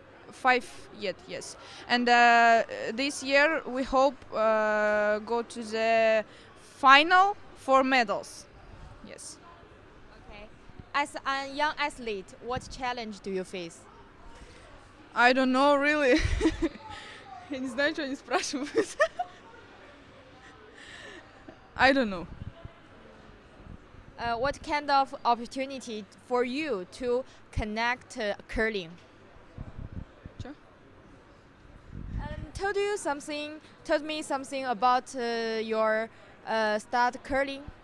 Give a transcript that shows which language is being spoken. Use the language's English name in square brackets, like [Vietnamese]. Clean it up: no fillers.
[English] 5 yet, yes. And this year we hope go to the final for medals. Yes. Okay. As a young athlete, what challenge do you face? I don't know really. [Russian] Я не знаю, что они спрашивают. [English] I don't know. What kind of opportunity for you to connect curling? Sure. Told me something about your start curling.